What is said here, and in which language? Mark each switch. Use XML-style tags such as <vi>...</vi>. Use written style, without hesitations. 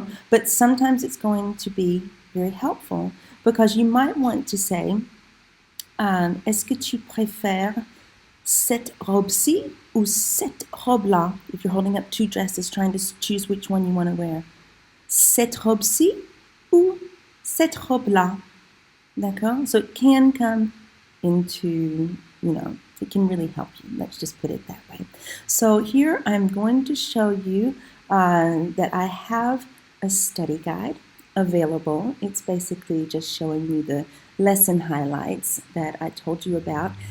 <en>But sometimes it's going to be very helpful because you might want to say,</en> <fr>est-ce que tu préfères cette robe-ci ou cette robe-là?</fr> <en>If you're holding up two dresses trying to choose which one you want to wear.</en> <fr>Cette robe-ci ou cette robe-là? D'accord?</fr> <en>So it can come into, it can really help you. Let's just put it that way. So here I'm going to show you that I have a study guide available. It's basically just showing you the lesson highlights that I told you about.</en>